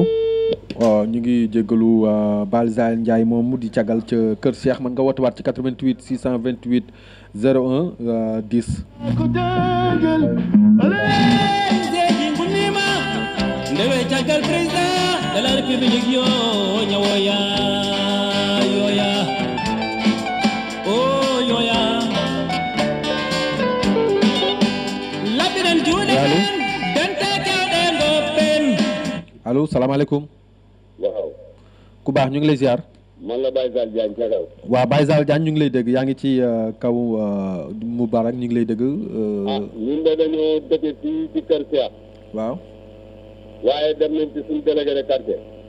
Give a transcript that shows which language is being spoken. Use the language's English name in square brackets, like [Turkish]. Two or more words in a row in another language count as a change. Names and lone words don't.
[Wolof] waaw ñu ngi jéggalu Baye Sall Ndiaye moomu di cagal ca kër Cheikh mën nga woote waat ci 88 628 01 10. ndewe cagal président de la république yo ñawoya yoya oh yoya labiran juude danta kawde ngopen allo salaamaaleykum. waaw. ku baax ñu ngi lay ziar. man la Baye Sall Diagne Cagal. waaw Baye Sall Diagne ñu ngi lay dégg yaa ngi ci kaw Moubarak ñu ngi lay dégg. ñun de dañoo dëkk fii ci kër Cheikh. waaw. waaye dem nañ ci suñu [French] délégué de quartier.